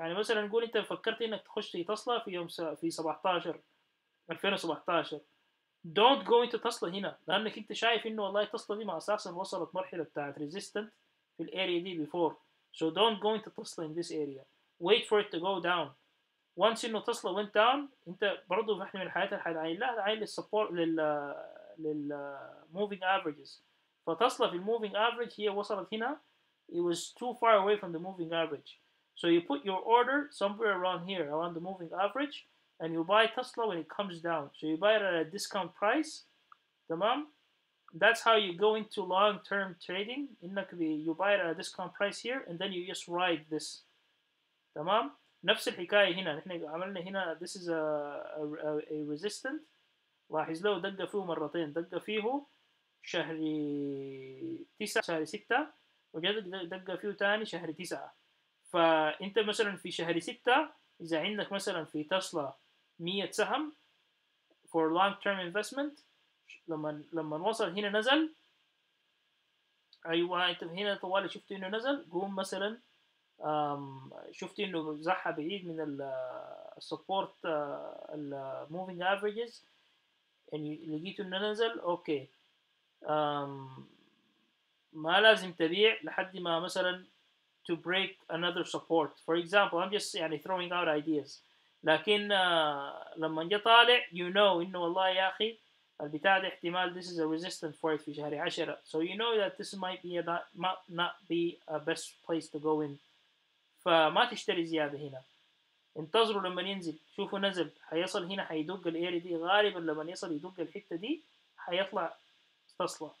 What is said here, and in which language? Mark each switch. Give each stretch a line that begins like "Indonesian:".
Arabic: يعني مثلا نقول انت فكرت انك تخش في تسلا في يوم في 17 2017
English: don't go into
Arabic: تسلا هنا، لانك انت شايف انه والله تسلا دي ما اساسا وصلت مرحله بتاعت resistant في الاريا دي before.
English: so don't go into Tesla in this area, wait for it to go down.
Arabic: once انه تسلا
English: went down
Arabic: انت برضه احنا من الحاجات اللي عايز لها عايز للسبورت لل moving averages. فتصل في
English: moving average
Arabic: هي وصلت هنا
English: it was too far away from the moving average. So you put your order somewhere around here around the moving average and you buy Tesla when it comes down. So you buy it at a discount price.
Arabic: تمام.
English: That's how you go into long-term trading.
Arabic: إنك
English: you buy it at a discount price here and then you just ride this.
Arabic: تمام. نفس الحكاية هنا نحن عملنا هنا
English: this is a resistant.
Arabic: لاحظ له دقة فيه مرتين، دقة فيه شهر 9 شهر 6 وجد دقة فيه تاني شهر 9. فأنت مثلا في شهر 6 إذا عندك مثلا في تسلا 100 سهم
English: for long term investment
Arabic: لما وصل هنا نزل. ايوه انت هنا طوالي شفت انه نزل، قوم مثلا شفت انه زحى بعيد من السبورت الموفينج افريجز، يعني لقيته انه نزل اوكي. أم ما لازم تبيع لحد ما مثلا
English: to break another support. For example I'm just يعني throwing out ideas.
Arabic: لكن لما جه طالع
English: you know
Arabic: انه والله يا اخي البتاع ده احتمال
English: this is a resistant for it
Arabic: في شهر 10،
English: so you know that this might be not be a best place to go in.
Arabic: فما تشتري زيادة هنا، انتظروا لما ينزل، شوفوا نزل حيصل هنا حيدق الاري دي، غالبا لما يصل يدق الحتة دي حيطلع تصلى.